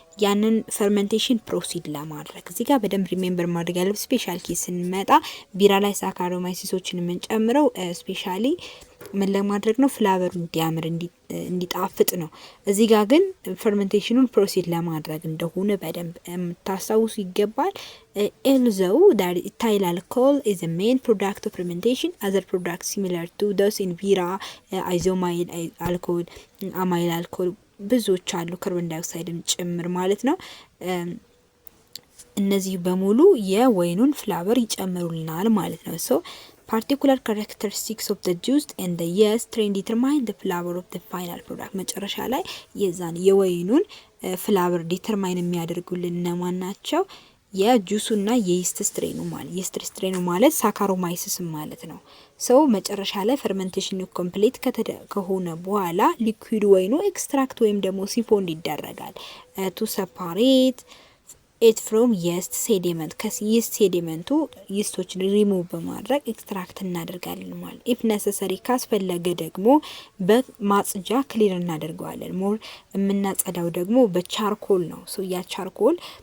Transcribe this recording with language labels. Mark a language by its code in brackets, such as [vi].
[am] ያንን ፈርመንቴሽን ፕሮሲድ ለማድረግ። እዚህ ጋር በደንብ ሪሜምበር ማድረግ ያለብን ስፔሻል ኬስ ስንመጣ ቢራ ላይ ሳካሮማይሲሶችን የምንጨምረው ስፔሻሊ ምን ለማድረግ ነው? ፍላቨሩ እንዲያምር እንዲጣፍጥ ነው። እዚህ ጋር ግን ፈርመንቴሽኑን ፕሮሲድ ለማድረግ እንደሆነ በደንብ ታስታውሱ ይገባል። [en] ኤልዘው ዳት ኢታይል አልኮል is a main product of fermentation. Other products similar to those in ቢራ አይዞማይል አልኮል፣ አማይል አልኮል [am] ብዙዎች አሉ ካርቦን ዳይኦክሳይድም ጭምር ማለት ነው። እነዚህ በሙሉ የወይኑን ፍላቨር ይጨምሩልናል ማለት ነው። [en] ሶ particular characteristics of the juice and the yeast strain determine the flavor of the final product. [am] መጨረሻ ላይ የዛን የወይኑን ፍላቨር ዲተርማይን የሚያደርጉልን እነማን ናቸው? የጁሱና የይስት ስትሬኑ ማለት የይስት ስትሬኑ ማለት ሳካሮማይሲስ ማለት ነው። ሶ መጨረሻ ላይ ፈርመንቴሽኑ ኮምፕሊት ከሆነ በኋላ ሊኩዊድ ወይኑ ኤክስትራክት ወይም ደግሞ ሲፎንድ ይደረጋል [en] ቱ ሰፓሬት ኢት ፍሮም የስት ሴዲመንት። [am] ከይስት ሴዲመንቱ ይስቶችን ሪሙቭ በማድረግ ኤክስትራክት እናደርጋለን ማለት። ኢፍ ነሰሰሪ ካስፈለገ ደግሞ በማጽጃ ክሊር እናደርገዋለን። ሞር የምናጸዳው ደግሞ በቻርኮል ነው። ሶ ያ ቻርኮል